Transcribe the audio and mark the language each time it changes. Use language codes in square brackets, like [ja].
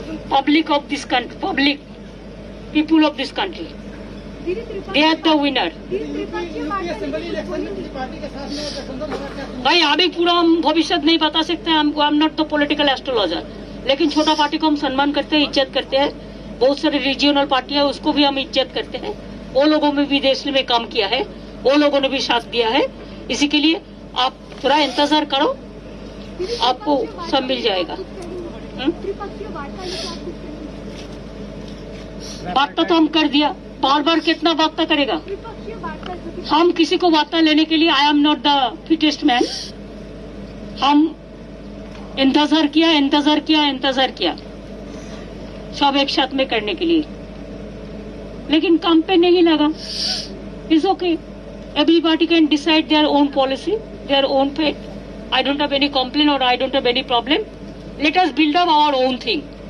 [en] Public of this country, public people of this country, they are the winner. [hi] भाई अभी पूरा हम भविष्य नहीं बता सकते हैं, [en] I am not the political astrologer, [hi] लेकिन छोटा पार्टी को हम सम्मान करते हैं, इज्जत करते हैं। बहुत सारे रीजनल पार्टी है, उसको भी हम इज्जत करते हैं। वो लोगों में भी देश में काम किया है, वो लोगों ने भी साथ दिया है। इसी के लिए आप थोड़ा इंतजार करो, आपको सब मिल जाएगा। वार्ता तो हम कर दिया, बार बार कितना वार्ता करेगा। हम किसी को वार्ता लेने के लिए, [en] I am not the fittest man. [hi] हम इंतजार किया, इंतजार किया, इंतजार किया सब एक साथ में करने के लिए, लेकिन काम पे नहीं लगा। [en] It's okay. Everybody can decide their own policy, their own fate. I don't have any complaint or I don't have any problem. Let us build up our own thing.